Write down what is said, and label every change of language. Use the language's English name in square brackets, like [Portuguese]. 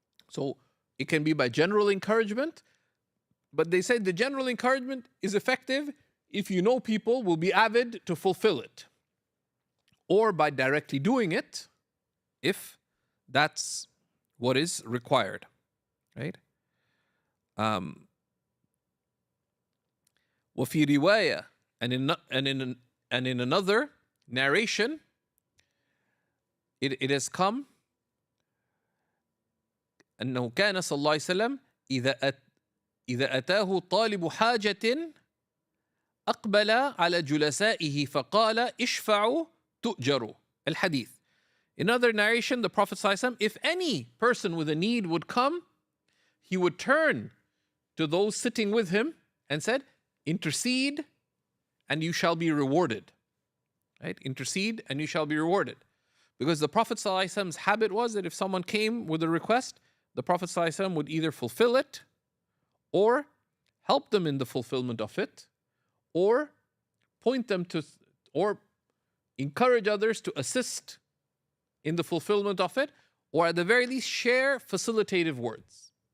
[English] So it can be by general encouragement, but they say the general encouragement is effective if you know people will be avid to fulfill it, or by directly doing it if that's what is required, right? [Arabic] وفي رواية, [English] and in another narration, it has come [Arabic] أنه كان صلى الله عليه وسلم إذا أتاه طالب حاجة أقبل على جلسائه فقال اشفعوا تؤجروا. الحديث. [English] In another narration, the Prophet ﷺ, if any person with a need would come, he would turn to those sitting with him and said, intercede and you shall be rewarded. Right? Intercede and you shall be rewarded. Because the Prophet ﷺ's habit was that if someone came with a request, the Prophet ﷺ would either fulfill it or help them in the fulfillment of it, or point them to, or encourage others to assist in the fulfillment of it, or at the very least share facilitative words.